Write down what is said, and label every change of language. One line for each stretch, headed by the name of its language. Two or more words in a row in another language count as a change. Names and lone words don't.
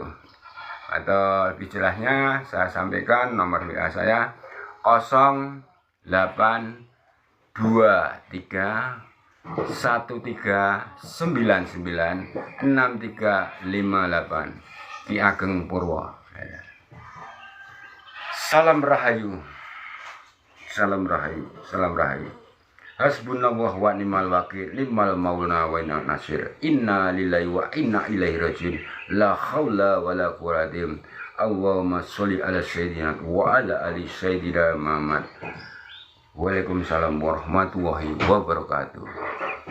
Indonesian: Atau lebih jelasnya saya sampaikan nomor WA saya 0823 1399 6358 Ki Ageng Purwo.
Javanese: Salam rahayu. Salam rahayu. Salam rahayu.
Arabic: حسبنا الله ونعم الوكيل، نعم مولانا ونعم النصير. إنا لله وإنا إليه راجعون. لا حول ولا قوة إلا بالله. اللهم صل على سيدنا وعلى آل سيدنا محمد. وعليكم السلام ورحمة الله وبركاته.